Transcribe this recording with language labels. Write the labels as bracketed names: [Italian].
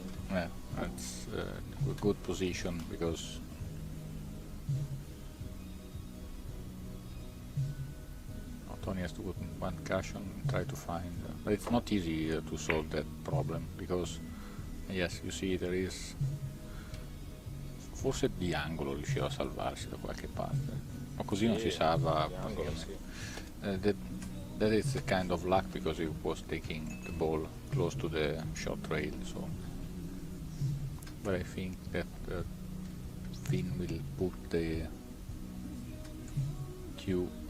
[English] Yeah, it's a good position because Tony has to put one cushion and try to find. But it's not easy to solve that problem because, yes, you see there is. [Italian] Forse di angolo riusciva a salvarsi da qualche parte, ma così non si salva. [English] That is a kind of luck because he was taking the ball close to the short rail. So, but I think that Finn will put the cue.